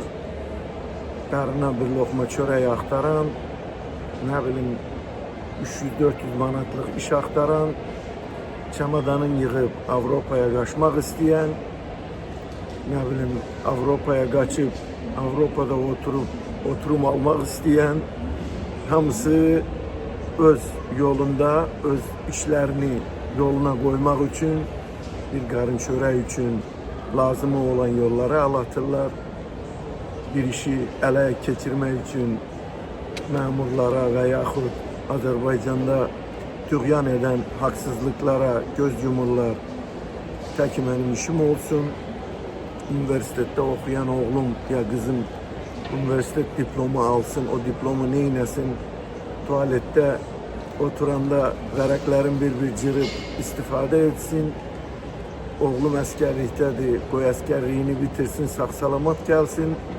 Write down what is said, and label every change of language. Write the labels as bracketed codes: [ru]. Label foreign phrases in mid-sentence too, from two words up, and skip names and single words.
[az] Qarına bir lokma çörək axtaran, nə bilim 300-400 manatlıq iş axtaran, çamadanın yığıb Avropaya qaçmaq istəyən, nə bilim Avropaya qaçıb Avropada oturum almaq istəyən, hamısı öz yolunda, öz işlərini yoluna qoymaq üçün, bir qarın çörək üçün lazımı olan yollara alatırlar. Bir işi ələ keçirmək üçün məmurlara və yaxud Azərbaycanda tüğyan edən haqsızlıklara göz yumurlar. Tək mənim işim olsun, [tr] üniversitede okuyan oğlum ya kızım üniversite diplomu alsın, [az] o diplomu neylesin, tuvalette oturanda vərəqlərin bir cırıb istifade etsin, oğlum əsgərlikdədir, qoy əsgərliyini bitirsin, sağ-salamat gəlsin.